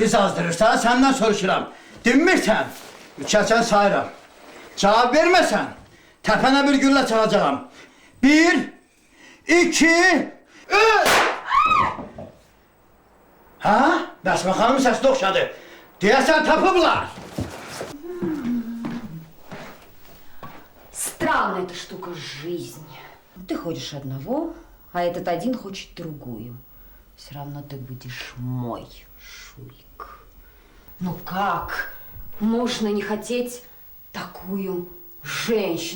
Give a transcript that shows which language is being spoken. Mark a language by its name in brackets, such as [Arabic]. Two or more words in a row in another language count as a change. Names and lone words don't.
[Azerbaijani] İz azdırırsan, səndən soruşuram. Dinmirsən, üçəsən sayıram. Cavab verməsən, təpənə bir güllə çalacağım. 1, 2, 3! Ha? Məsmə xanımın səsi oxşadı. Deyəsən tapıblar. [Russian] Странная эта штука жизнь. Ты хочешь одного, а этот один хочет другую. Все равно ты будешь мой, Шурик. Ну как можно не хотеть такую женщину?